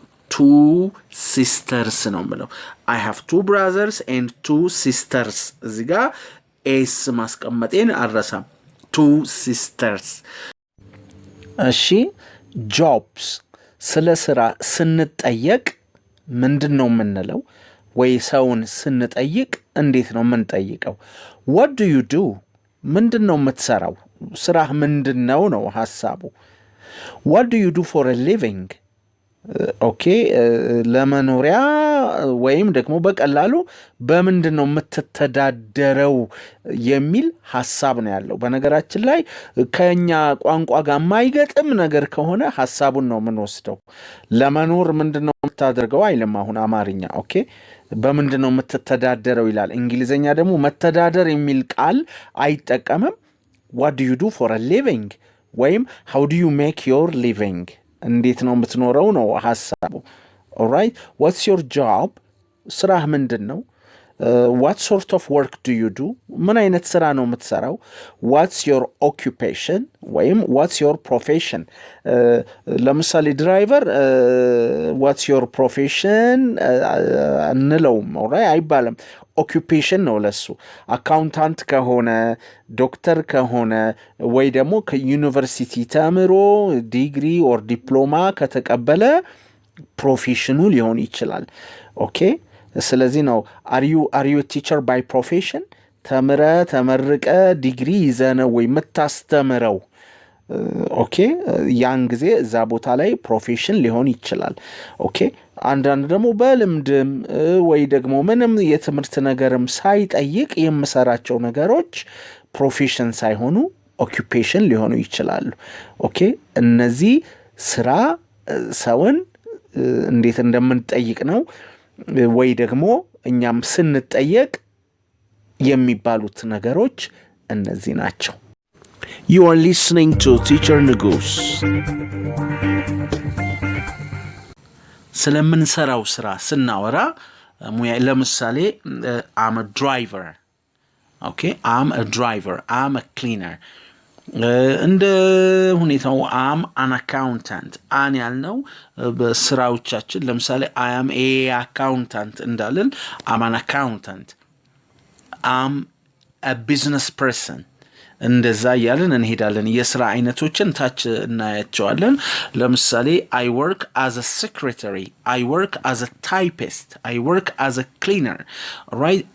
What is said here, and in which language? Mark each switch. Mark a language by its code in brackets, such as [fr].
[am] 2 sisters ነው የምለው። [en] I have 2 brothers and 2 sisters። [am] እዚህ ጋር ኤስ ማስቀመጤን አልረሳም። 2 sisters። እሺ jobs ስለ ስራ ስንጠየቅ ምንድን ነው የምንለው? ወይ ሰውን ስንጠይቅ እንዴት ነው የምንጠይቀው? [en] what do you do? [am] ምንድን ነው የምትሰራው? ስራህ ምንድን ነው ነው ሐሳቡ። [en] what do you do for a living? [am] ኦኬ ለመኖሪያ ወይም ደግሞ በቀላሉ በምንድን ነው የምትተዳደረው የሚል ሐሳብ ነው ያለው። በነገራችን ላይ ከኛ ቋንቋ ጋር የማይገጥም ነገር ከሆነ ሐሳቡን ነው የምንወስደው። ለመኖር ምንድን ነው የምታደርገው አይልም አሁን አማርኛ። ኦኬ በምንድን ነው የምትተዳደረው ይላል። እንግሊዘኛ ደግሞ መተዳደር የሚል ቃል አይጠቀምም። [en] what do you do for a living [am] ወይም [en] how do you make your living [am] እንዴት ነው የምትኖረው ነው ሐሳቡ። [en] alright what's your job? [am] ስራህ ምንድን ነው? [en] what sort of work do you do? [am] ምን አይነት ስራ ነው የምትሰራው? [en] what's your occupation ወይም what's your profession? [am] ለምሳሌ ድራይቨር [en] what's your profession [am] እንለውም alright አይባልም። ኦኩፔሽን ነው ለሱ። አካውንታንት ከሆነ ዶክተር ከሆነ ወይ ደግሞ ከዩኒቨርሲቲ ተምሮ ዲግሪ ኦር ዲፕሎማ ከተቀበለ ፕሮፌሽኑ ሊሆን ይችላል። ኦኬ ስለዚህ ነው [en] አር ዩ ቲቸር ባይ ፕሮፌሽን? [am] ተመርቀ ዲግሪ ይዘነ ወይ የምታስተምረው? ኦኬ ያን ጊዜ እዛ ቦታ ላይ ፕሮፌሽን ሊሆን ይችላል። ኦኬ አንዳንድ ደግሞ በልምድም ወይ ደግሞ ምንም የትምህርት ነገርም ሳይጠይቅ የምሰራቸው ነገሮች ፕሮፌሽን ሳይሆኑ ኦኩፔሽን ሊሆኑ ይችላሉ። ኦኬ እነዚህ ስራ ሰውን እንዴት እንደምንጠይቅ ነው ወይ ደግሞ እኛም ስንጠየቅ የሚባሉት ነገሮች እነዚህ ናቸው። [en] You are listening to Teacher Nugus. [am] ስለምንሰራው ስራ ስናወራ ለምሳሌ [en] I'm a driver. Okay, I'm a driver. I'm a cleaner. [am] እንደ ሁኔታው [en] I'm an accountant. [am] አን ያልነው በስራዎቻችን ለምሳሌ [en] I am a accountant [am] እንዳለን [en] I'm an accountant. I'm a business person. [am] እንደዛ ያለን እንሄዳለን። የሥራ አይነቶችን ታች እናያቸዋለን። [en] ለምሳሌ I work as a secretary, I work as a typist, I work as a cleaner. Right?